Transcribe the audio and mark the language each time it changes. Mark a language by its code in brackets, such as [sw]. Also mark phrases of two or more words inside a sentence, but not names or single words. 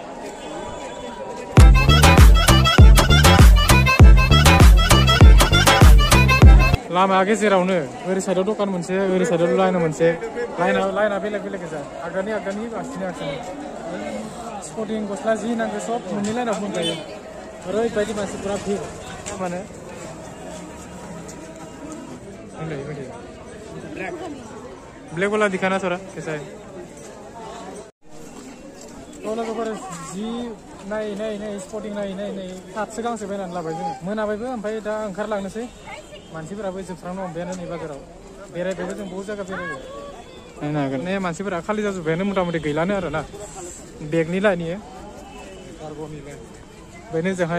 [brx] लामा गेजेरावनो ओरै साइडआव दखान मोनसे ओरै साइडआव लाइन मोनसे लाइना बेलेग बेलेग गोजा आगाननि बांसिन स्पटिं गस्ला जि नांगौ सब मोननै लाइनाव मोनजायो ओरैबायदि मानसिफोरा भिर माने [hi] ब्लैक वाला दिखाना थोड़ा कैसा है [brx] तो लोगोफोर जि नायै स्पटिं नायै थाबसो गांसे बायनानै लाबाय जोङो मोनाबायबो ओमफ्राय दा ओंखारलांनोसै मानसिफोराबो जोबस्रांनो हमबायानो नै बाजाराव बेरायबायबो जों बहुत जायगा बेरायबाय नायनो हागोन ने मानसिफोरा खालि जाजोब्बायानो मथा मथि गैलानो आरो ना बेगनि लाइनि कार्ग'नि लाइन बेनो जोंहाय